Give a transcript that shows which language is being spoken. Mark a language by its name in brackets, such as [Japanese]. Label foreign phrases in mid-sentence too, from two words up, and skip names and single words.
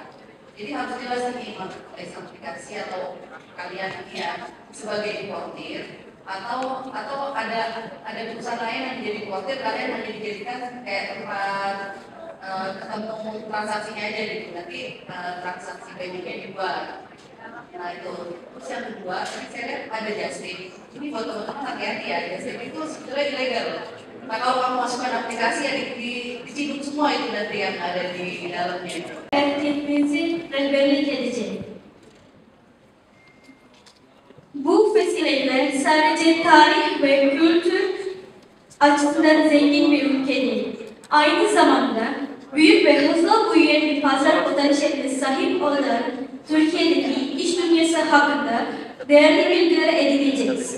[Indonesian] Jadi harus jelas nih marketplace aplikasi atau kalian ya sebagai importir atau ada perusahaan lain yang menjadi importir, kalian hanya dijadikan kayak tempat ketemu transaksinya aja gitu, nanti transaksi paymentnya dibuat. Nah itu, terus yang kedua, saya lihat ada Justip. Ini buat teman-teman hati-hati ya, Justip itu sebetulnya ilegal. Nah kalau kamu masukkan aplikasi ya diciduk semua itu nanti yang ada di dalamnya. [Turkish] Erkekliğimizi rehberlik edecek. Bu vesileyle sadece tarih ve kültür açısından zengin bir ülke değil, aynı zamanda büyük ve hızlı büyüyen bir pazar potansiyeline sahip olan Türkiye'deki iş dünyası hakkında değerli bilgiler edineceğiz.